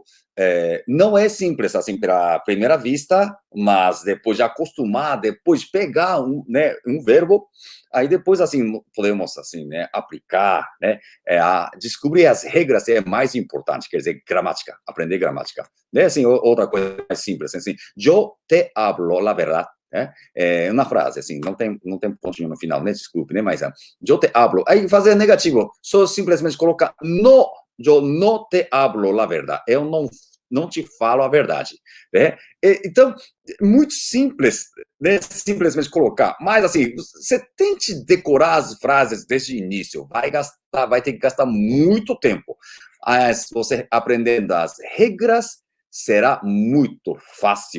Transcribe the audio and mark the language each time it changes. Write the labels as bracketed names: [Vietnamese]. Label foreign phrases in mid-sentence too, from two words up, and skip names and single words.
[Portuguese] não é simples, assim, pela primeira vista, mas depois de acostumar, depois pegar né, um verbo, aí depois, assim, podemos, assim, né, aplicar, né, descobrir as regras é mais importante, quer dizer, gramática, aprender gramática. Né, assim, outra coisa mais simples, assim, eu [Spanish] te hablo la verdad, [Portuguese] né, uma frase, assim, não tem pontinho no final, né, desculpe, né, mas eu [Spanish] te hablo, [Portuguese] aí fazer negativo, só simplesmente colocar no, eu não [Spanish] te hablo la verdad, [Portuguese] eu não te falo a verdade, né? Então, muito simples, né? Simplesmente colocar, mas assim, você tente decorar as frases desde o início, vai ter que gastar muito tempo. Mas você aprendendo as regras, será muito fácil.